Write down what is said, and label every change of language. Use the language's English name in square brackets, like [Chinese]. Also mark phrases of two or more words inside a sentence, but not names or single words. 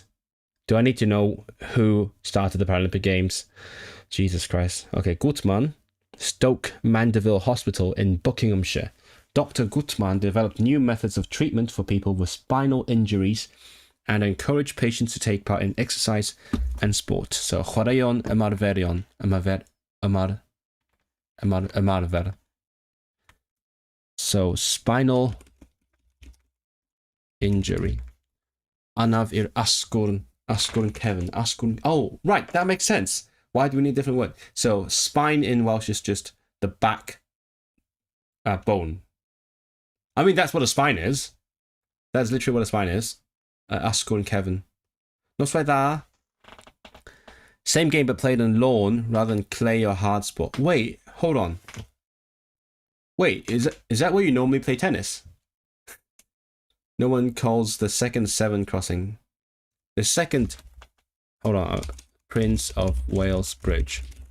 [English] Do I need to know who started the Paralympic Games? Jesus Christ. Okay, Gutmann, Stoke Mandeville Hospital in Buckinghamshire. Dr. Gutmann developed new methods of treatment for people with spinal injuries and encouraged patients to take part in exercise and sport. So, [Welsh] chwaraeon ymarferion, ymarfer. [English] So, spinal injury. [Welsh] Anaf ir asgwrn cefn. [English] Oh, right, that makes sense. Why do we need a different word? So, spine in Welsh is just the back bone. I mean, that's what a spine is. That's literally what a spine is. [Welsh] Asgwrn cefn. Noswaith dda. [English] Same game but played on lawn rather than clay or hard sport. Wait, hold on. Wait, is that where you normally play tennis? No one calls the second 7 crossing. The second... Hold on. Prince of Wales Bridge.